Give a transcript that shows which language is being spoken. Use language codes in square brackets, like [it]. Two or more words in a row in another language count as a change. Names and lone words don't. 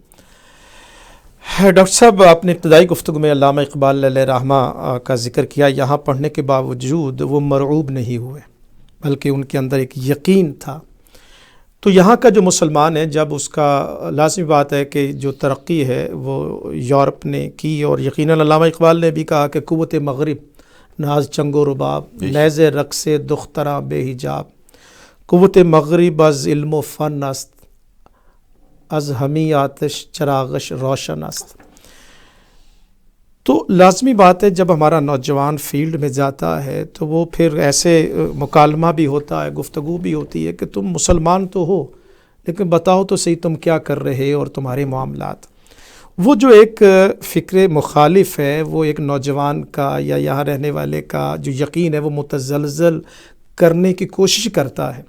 [ur] ڈاکٹر صاحب، آپ نے ابتدائی گفتگو میں علامہ اقبال علیہ رحمہ کا ذکر کیا، یہاں پڑھنے کے باوجود وہ مرعوب نہیں ہوئے بلکہ ان کے اندر ایک یقین تھا۔ تو یہاں کا جو مسلمان ہے، جب اس کا لازمی بات ہے کہ جو ترقی ہے وہ یورپ نے کی، اور یقیناً علامہ اقبال نے بھی کہا کہ [fa] قوت مغرب ناز چنگ و رباب، نیز رقص دختراں بے حجاب، قوت مغرب از علم و فن است، از ہمی آتش چراغش روشن است۔ [ur] تو لازمی بات ہے جب ہمارا نوجوان فیلڈ میں جاتا ہے تو وہ پھر ایسے مکالمہ بھی ہوتا ہے، گفتگو بھی ہوتی ہے کہ تم مسلمان تو ہو لیکن بتاؤ تو صحیح تم کیا کر رہے اور تمہارے معاملات۔ وہ جو ایک فکر مخالف ہے، وہ ایک نوجوان کا یا یہاں رہنے والے کا جو یقین ہے وہ متزلزل کرنے کی کوشش کرتا ہے۔